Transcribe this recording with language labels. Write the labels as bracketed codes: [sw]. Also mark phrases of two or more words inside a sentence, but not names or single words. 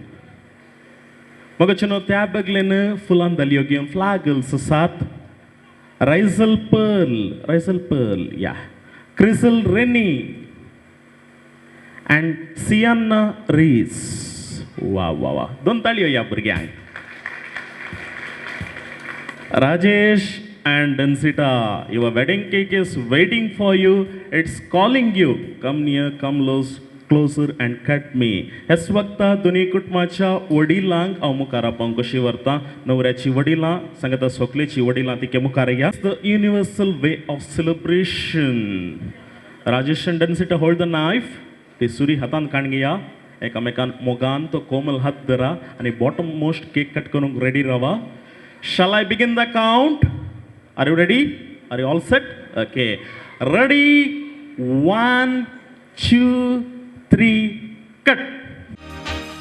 [kok] मग चिनो त्या बगलेन फुलां दलियो घेवन फ्लागल्स आसात रायझल पर्ल या क्रिसल रेनी अँड सियान्ना रीस वा वा वा 2 ताळयो या भुरग्यांक राजेश [en] and Dansita, your wedding cake is waiting for you. It's calling you. Come near, come closer and cut me. [kok] ह्याच वक्ता दोन्ही कुटुंबाच्या वडिलांक हांव मुखार पावंक कशी व्हरता न्हवऱ्याची वडिलां सांगता सगळेची वडिलां तिके मुखार या [en] the universal way of celebration [kok] राजेश [en] and Dansita hold the knife. [kok] ते सुरी हातान काण घेया एकामेकान मोगान तो कोमल हात धरा आणि [en] bottom most cake cut [kok] करूंक रेडी रावा. [en] Shall I begin the count? Are you ready? Are you all set? Okay. Ready? 1, 2, 3, cut.